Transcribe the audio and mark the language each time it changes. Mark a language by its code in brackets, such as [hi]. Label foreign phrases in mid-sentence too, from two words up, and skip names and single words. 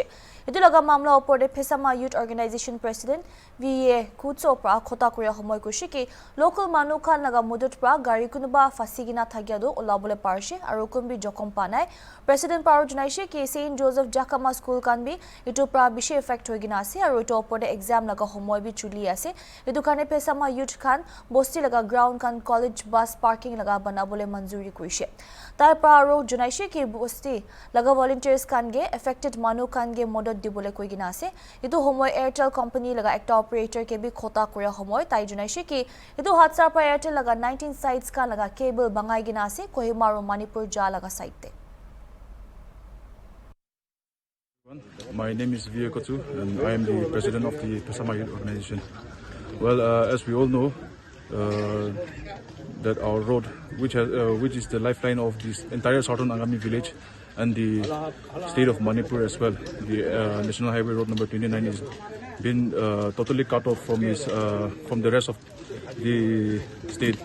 [nag] Etu laga mamla opor de Phesama Youth Organization President VA Kutso pra khota kuria homoy kushi ki local manu khan laga mudut pra gari kunuba fasi gina thagya do olabole parse aru kumbi jokom panai. President Paro junaise ki St Joseph Jakama School kan bi etu pra bishi effect hoy gina ase aru etu opor de exam laga homoy bi chuli ase. Etu kane Phesama Youth khan bosti laga ground kan [en] college bus parking [nag] laga banabole manzuri kuise. Tar paro junaise ki bosti laga volunteers kan ge affected manu kan ge modot dibole koi gina ase. Etu homoy Airtel company laga ekta operator ke bi khota kuria homoy tai junaise ki etu hatsar pa Airtel laga 19 sites ka laga cable bangai gina ase Kohima ro Manipur ja laga site te. [en] My name is VA Kutso and I am the president of the Phesama Youth Organization. Well, as we all know, that our road, which is the lifeline of this entire southern Angami village and the state of Manipur as well, the National Highway Road number 29 is been totally cut off from from the rest of the state.